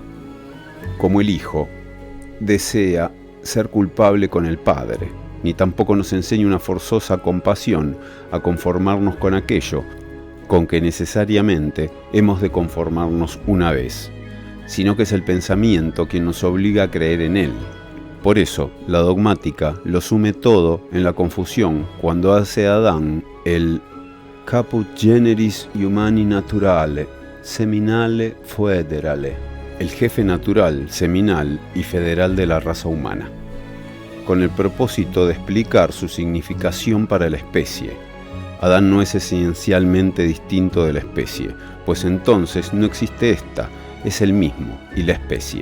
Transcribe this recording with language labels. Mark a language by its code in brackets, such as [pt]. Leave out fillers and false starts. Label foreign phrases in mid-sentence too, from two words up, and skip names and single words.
[es] Como el Hijo desea ser culpable con el Padre, ni tampoco nos enseña una forzosa compasión a conformarnos con aquello con que necesariamente hemos de conformarnos una vez, sino que es el pensamiento quien nos obliga a creer en él. Por eso, la dogmática lo sume todo en la confusión cuando hace a Adán el [la] caput generis humani naturale, seminale foederale, [es] el jefe natural, seminal y federal de la raza humana, con el propósito de explicar su significación para la especie. Adán no es esencialmente distinto de la especie, pues entonces no existe ésta, es el mismo y la especie.